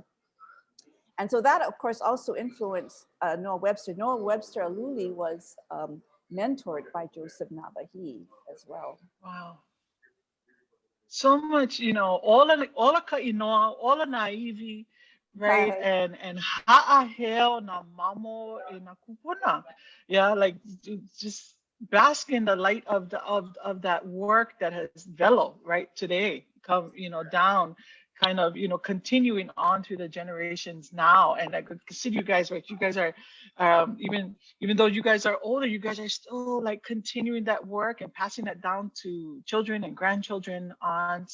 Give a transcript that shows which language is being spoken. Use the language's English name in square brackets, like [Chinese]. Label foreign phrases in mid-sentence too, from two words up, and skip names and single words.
[English] And so that, of course, also influenced Noah Webster. Noah Webster Aluli was mentored by Joseph Nawahi as well. Wow. So much, all the ka'inoa, all the naive, right? [Hawaiian] And ha'aheo na mamo e na kupuna. [English] Yeah, like just bask in the light of that work that has developed right today, come, down, kind of, continuing on through the generations now. And I could see you guys, right? You guys are, even though you guys are older, you guys are still like continuing that work and passing that down to children and grandchildren on.